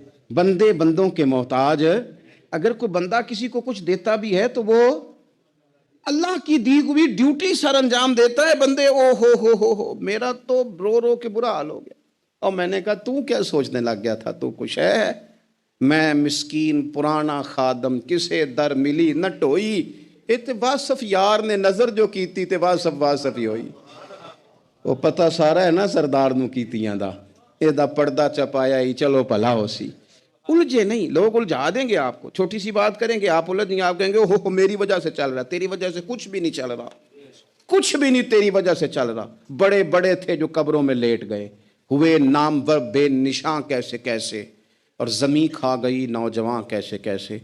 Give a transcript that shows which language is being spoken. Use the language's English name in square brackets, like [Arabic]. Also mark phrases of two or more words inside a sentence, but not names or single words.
[Urdu] بندے بندوں کے محتاج, اگر کوئی بندہ کسی کو کچھ دیتا بھی ہے تو وہ اللہ کی دی ہوئی ڈیوٹی سر انجام دیتا ہے. بندے او ہو میرا تو رو رو کے برا حال ہو گیا. اور میں نے کہا تو کیا سوچنے لگ گیا تھا, تو کچھ ہے, [Punjabi] میں مسکین پرانا خادم کسے در ملی نہ ٹوئی, ات واصف یار نے نظر جو کیتی تے واصف ہی ہوئی. وہ پتہ سارا ہے نا سردار نو کیتیاں دا, اے دا پردہ چپایا ہی چلو بھلا ہو سی. [Urdu] الجھے نہیں, لوگ الجھا دیں گے آپ کو, چھوٹی سی بات کریں گے آپ الجھ نہیں, آپ کہیں گے اوہ میری وجہ سے چل رہا. تیری وجہ سے کچھ بھی نہیں چل رہا, کچھ بھی نہیں تیری وجہ سے چل رہا. بڑے بڑے تھے جو قبروں میں لیٹ گئے, ہوئے نامور بے نشاں کیسے کیسے, اور زمین کھا گئی نوجوان کیسے کیسے.